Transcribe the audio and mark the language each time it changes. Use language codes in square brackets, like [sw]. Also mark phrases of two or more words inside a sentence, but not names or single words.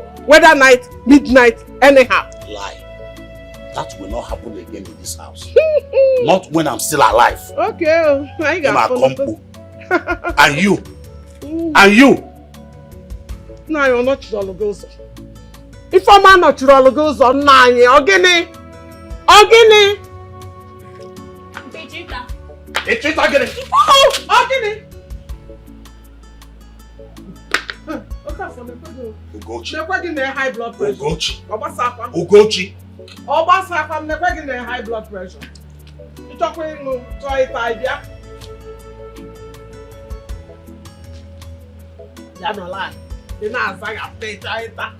[en] Whether night, midnight, anyhow. Lie. That will not happen again in this house. Not when I'm still alive. Okay, I got it. And you. And you. No, you're not Chirologozo. If I'm not Chirologozo, no, Ogini. Ogini. Echita, get it. Oh, Ogini. Ugochi. High blood pressure. Ugochi. Ugochi. High blood pressure. You talk with no toy idea. You don't lie. You know as I have played it.